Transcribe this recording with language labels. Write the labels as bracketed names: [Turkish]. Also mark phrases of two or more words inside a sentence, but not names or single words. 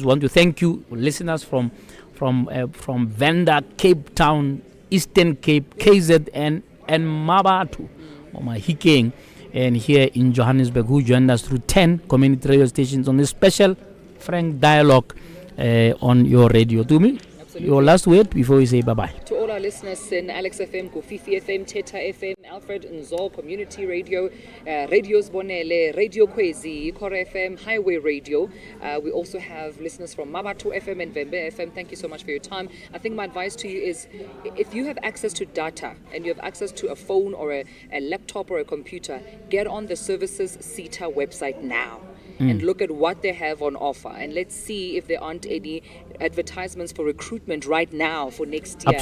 [English] We want to thank you, listeners from Venda, Cape Town, Eastern Cape, KZN, and Mabatu, Mahikeng, and here in Johannesburg, who joined us through 10 community radio stations on this special frank dialogue on your radio. To me, your last word before we say bye-bye. To all our listeners in Alex FM, Kofifi FM, Teta FM, Alfred Nzo Community Radio, Radio Zbonele, Radio Kwezi, Ikora FM, Highway Radio. We also have listeners from Mabatu FM and Vembe FM. Thank you so much for your time. I think my advice to you is, if you have access to data and you have access to a phone or a laptop or a computer, get on the Services SETA website now. And look at what they have on offer, and let's see if there aren't any advertisements for recruitment right now for next year.